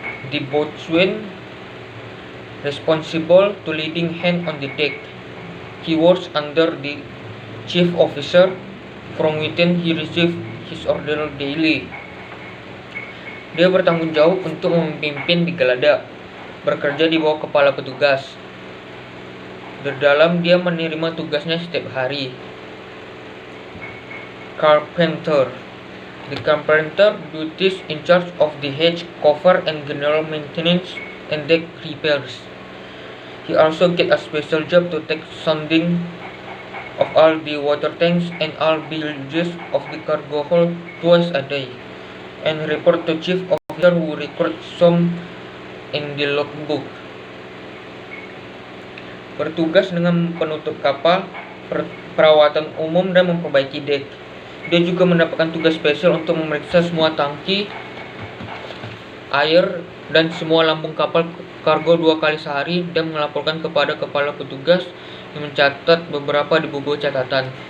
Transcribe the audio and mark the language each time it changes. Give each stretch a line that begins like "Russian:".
English: The boatswain responsible to leading hand on the deck. He works under the chief officer, from within he receives his order daily.
Indonesian: Dia bertanggung jawab untuk memimpin di geladak, bekerja di bawah kepala petugas. Di dalam dia menerima tugasnya setiap hari.
English: Carpenter. The carpenter duties in charge of the hatch cover and general maintenance and deck repairs. He also get a special job to take sounding of all the water tanks and all bilges of the cargo hold twice a day, and report to chief officer who record some in the logbook.
Indonesian: Bertugas dengan penutup kapal, perawatan umum, dan memperbaiki dek. Dia juga mendapatkan tugas spesial untuk memeriksa semua tangki air dan semua lambung kapal kargo 2 kali sehari dan melaporkan kepada kepala petugas yang mencatat beberapa di buku catatan.